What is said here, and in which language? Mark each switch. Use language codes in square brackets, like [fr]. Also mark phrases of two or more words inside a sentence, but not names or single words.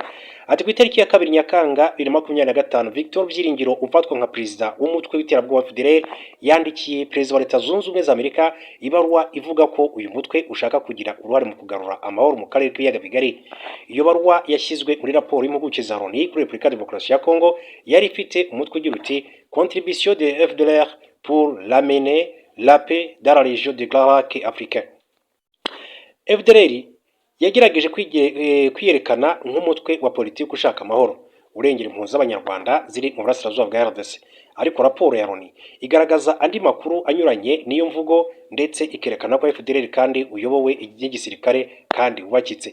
[rw] Ati ku itariki ya 2 Nyakanga 2025, Victor Byiringiro ufatwa nka perezida w'umutwe w'iterabwoba FDLR yandikiye Perezida wa Leta Zunze Ubumwe za Amerika ibaruwa ivuga ko uyu mutwe ushaka kugira uruhare mu kugarura amahoro mu karere k'ibiyaga bigari. Iyo baruwa yashyizwe muri raporo y'impuguke za Loni kuri Repubulika Demokarasi ya Congo yari ifite umutwe ugira uti [fr] Contribution de FDLR pour l'amener la paix dans la région de Grand Lac africain. [rw] FDLR yagerageje kwiyerekana nk'umutwe wa politiki ushaka amahoro urengera impunzi z'abanyarwanda ziri mu burasirazuba bwa RDC, ariko raporo ya Loni igaragaza andi makuru anyuranye n'iyo mvugo ndetse ikerekana ko FDLR kandi uyobowe n'igisirikare kandi wubakitse.